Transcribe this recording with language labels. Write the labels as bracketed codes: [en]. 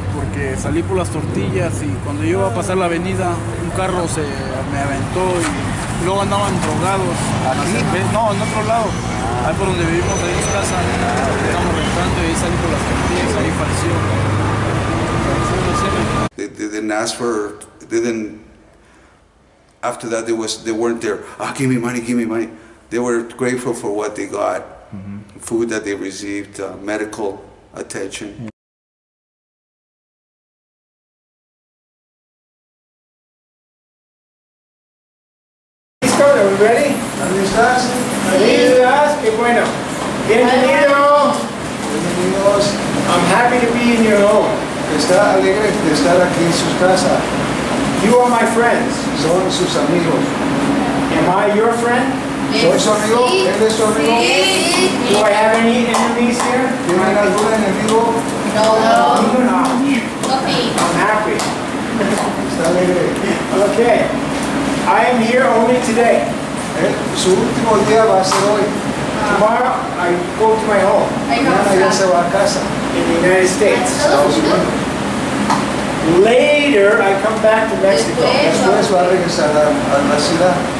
[es] Porque salí por las tortillas y cuando yo iba a pasar la avenida, un carro me aventó y luego andaban drogados. ¿Aquí? No, en otro lado. Ahí por donde vivimos, ahí en casa. Estamos rentando y ahí salí por las tortillas, ahí falleció. [en] They didn't ask for, after that they weren't there, give me money. They were grateful for what they got, food that they received, medical attention. [es] ¿Listo? [en] ¿Are we ready? [es] ¿Dónde estás? Qué bueno. Bienvenido. Bienvenidos. [en] I'm happy to be in your home. [es] Está alegre de estar aquí en su casa. [en] You are my friends. [es] Son sus amigos. [en] Am I your friend? [es] ¿Soy su amigo? ¿Él es su amigo? [en] Do I have any enemies here? [es] ¿Tienen algún enemigo? [en] No. I'm happy. [es] Está alegre. [en] Okay. I am here only today. [es] Su último día va a ser hoy. [en] Tomorrow I go to my home [es] Mañana ya se va a casa. [en] in the United States. [es] Estados Unidos. [en] Later I come back to Mexico, [es] Después va a regresar a la ciudad.